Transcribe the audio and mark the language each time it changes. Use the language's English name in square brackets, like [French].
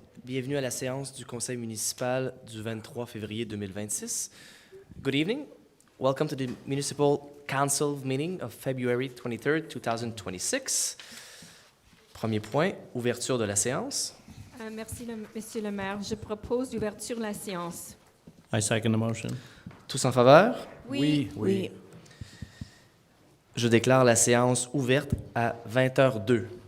[French] Bienvenue à la séance du conseil municipal du 23 février 2026. [English] Good evening. Welcome to the Municipal Council meeting of February 23rd, 2026. [French] Premier point, ouverture de la séance. Merci, Monsieur le maire. Je propose l'ouverture de la séance. [English] I second the motion. [French] Tous en faveur? Oui. Je déclare la séance ouverte à 20h02.